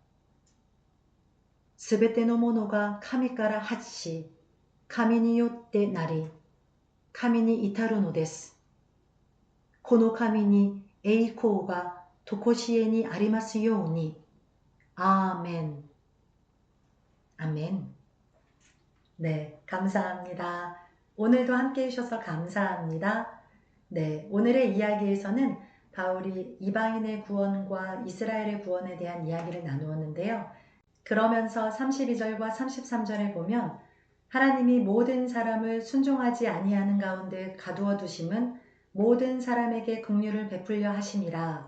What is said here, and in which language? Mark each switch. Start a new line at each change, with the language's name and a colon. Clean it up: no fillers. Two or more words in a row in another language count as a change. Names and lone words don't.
Japanese: すべてのものが神から発し、神によってなり、神に至るのです。この神に栄光がとこしえにありますように。アーメン。아멘.
Korean: 네, 감사합니다. 오늘도 함께 해주셔서 감사합니다. 네, 오늘의 이야기에서는 바울이 이방인의 구원과 이스라엘의 구원에 대한 이야기를 나누었는데요. 그러면서 32절과 33절에 보면 하나님이 모든 사람을 순종하지 아니하는 가운데 가두어 두심은 모든 사람에게 긍휼을 베풀려 하심이라.